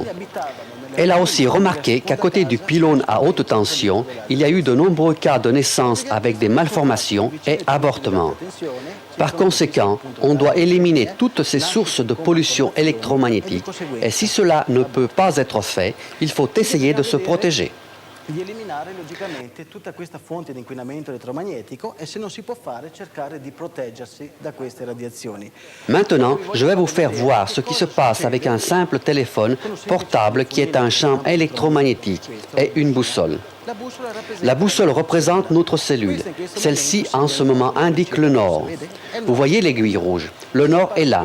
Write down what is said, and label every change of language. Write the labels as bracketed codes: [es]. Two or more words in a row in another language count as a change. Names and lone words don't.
[fr] Elle a aussi remarqué qu'à côté du pylône à haute tension, il y a eu de nombreux cas de naissance avec des malformations et avortements. Par conséquent, on doit éliminer toutes ces sources de pollution électromagnétique et si cela ne peut pas être fait, il faut essayer de se protéger. [it] Di eliminare logicamente tutta questa fonte di inquinamento elettromagnetico e se non si può fare cercare di proteggersi da queste radiazioni. [fr] Maintenant, je vais vous faire voir ce qui se passe avec un simple téléphone portable qui est un champ électromagnétique et une boussole. La boussole représente notre cellule. Celle-ci, en ce moment, indique le nord. Vous voyez l'aiguille rouge. Le nord est là.